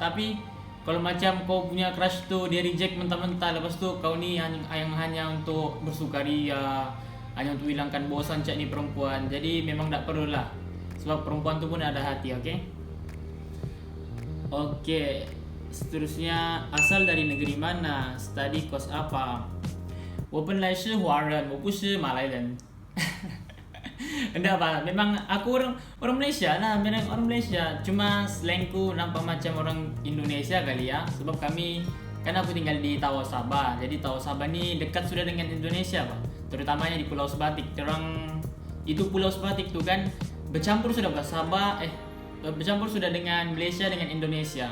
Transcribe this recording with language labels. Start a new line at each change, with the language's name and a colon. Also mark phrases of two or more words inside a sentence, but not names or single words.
Malay: Tapi kalau macam kau punya crush tu dia reject mentah-mentah, lepas tu kau ni hanya untuk bersukaria, hanya untuk hilangkan bosan cak ni perempuan. Jadi memang tak perlu lah. Sebab perempuan tu pun ada hati, okey? Oke, seterusnya, asal dari negeri mana?
English: Study course
Malay: apa?
Chinese: 我本来是华人，我不是马来人。
Malay: Enggak apa, memang aku orang Malaysia lah, memang orang Malaysia. Cuma slangku nampak macam orang Indonesia kali ya. Sebab kami Kan aku tinggal di Tawau Sabah. Jadi Tawau Sabah ini dekat sudah dengan Indonesia, Pak. Terutamanya di Pulau Sebatik. Terang itu Pulau Sebatik tuh kan bercampur sudah bercampur sudah dengan Malaysia dengan Indonesia.